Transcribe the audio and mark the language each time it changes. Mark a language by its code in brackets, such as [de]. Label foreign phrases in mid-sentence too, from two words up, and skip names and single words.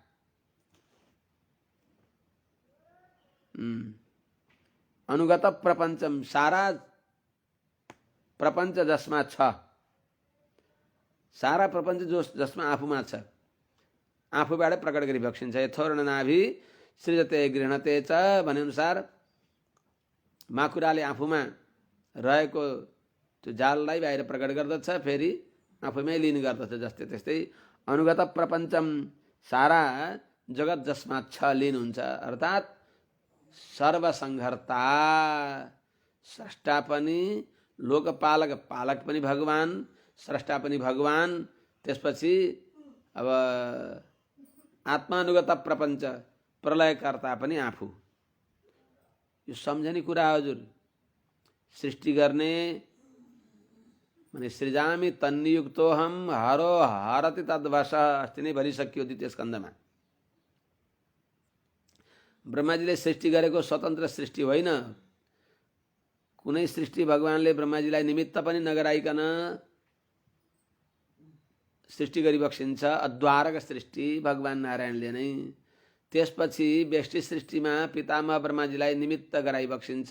[sa] अनुगत प्रपञ्चम [ne] सारा प्रपञ्च जसमा छ सारा प्रपञ्च जसमा आफूमा छ आफूबाट प्रकट गरिबक्सिन्छ। [sa] यथोर्णनाभि सृजते गृह्णते च [ne] भने अनुसार माकुराले आफूमा रहेको त्यो जाललाई बाहिर प्रकट गर्दछ फेरि आफूमै लिने गर्दछ जस्तै त्यस्तै [sa] अनुगत प्रपञ्चम [ne] सारा जगत जसमा छ लीन हुन्छ, अर्थात् सर्वसंहर्ता स्रष्टा पनि लोकपालक पालक पनि भगवान, स्रष्टा पनि भगवान, त्यसपछि अब आत्मानुगत प्रपञ्च प्रलयकर्ता पनि आफू। यो सम्झने कुरा हजुर। सृष्टि गर्ने माने [sa] सृजामि तन्नियुक्तोहम हरो हरति तद्वश [ne] अस्ति नै भनिसकियो द्वितीय स्कन्धमा। ब्रह्माजीले सृष्टि गरेको स्वतन्त्र सृष्टि होइन। कुनै सृष्टि भगवानले ब्रह्माजीलाई निमित्त पनि नगराइकन सृष्टि गरिबक्सिन्छ। अद्वारक सृष्टि भगवान नारायणले नै। त्यसपछि व्यष्टि सृष्टिमा पितामह ब्रह्माजीलाई निमित्त गराइबक्सिन्छ।